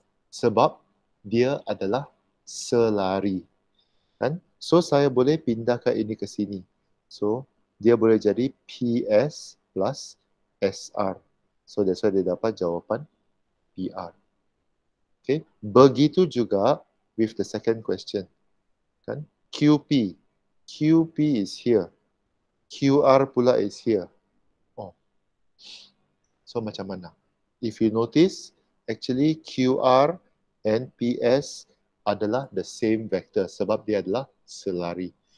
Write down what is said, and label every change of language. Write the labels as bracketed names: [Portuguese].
[Malay] Sebab dia adalah selari. Kan? So, saya boleh pindahkan ini ke sini. So, dia boleh jadi PS plus SR. So, [English] that's why [Malay] dia dapat jawapan PR. Okay. Begitu juga [English] with the second question. Kan? QP. QP is here. QR pula is here. [Malay] So macam mana? [English] If you notice, actually QR and PS adalah the same vector [Malay] sebab dia adalah selari.